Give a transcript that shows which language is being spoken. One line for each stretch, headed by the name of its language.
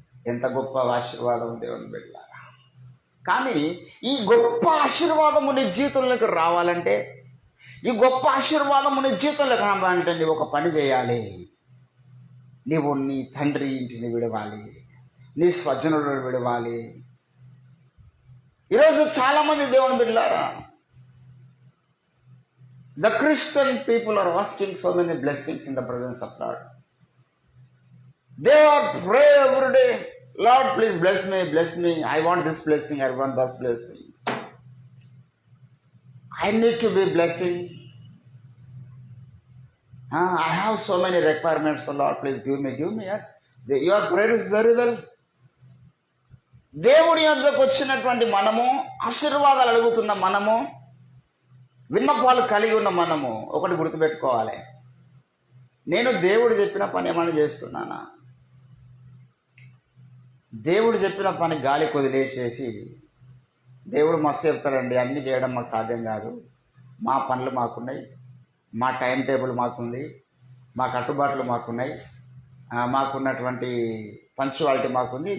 Telugu: ఎంత గొప్ప ఆశీర్వాదం దేవుని బిడ్డలారా. కానీ ఈ గొప్ప ఆశీర్వాదము నీ జీవితంలోకి రావాలంటే, ఈ గొప్ప ఆశీర్వాదము నీ జీవితంలోకి రావాలంటే నీవు ఒక పని చేయాలి. నీవు నీ తండ్రి ఇంటిని విడవాలి, నీ స్వజనులను విడవాలి. ఈరోజు చాలామంది దేవుని బిడ్డలారా,
English: the Christian people are asking so many blessings in the presence of Lord. They are pray every day, Lord please bless me, I want this blessing, I want that blessing, I need to be blessing, I have so many requirements, so Lord please give me. Yes, your prayer is very well.
Telugu: దేవుడి యొద్దకు వచ్చినటువంటి మనము, ఆశీర్వాదాలు అడుగుతున్న మనము, విన్నపాలు కలిగి ఉన్న మనము ఒకటి గుర్తుపెట్టుకోవాలి. నేను దేవుడు చెప్పిన పని ఏమైనా చేస్తున్నానా? దేవుడు చెప్పిన పని గాలి కొదిలేసేసి దేవుడు మస్తు చెప్తారండి, అన్నీ చేయడం మాకు సాధ్యం కాదు, మా పనులు మాకున్నాయి, మా టైం టేబుల్ మాకుంది, మా కట్టుబాట్లు మాకున్నాయి, మాకున్నటువంటి పంచువాలిటీ మాకుంది.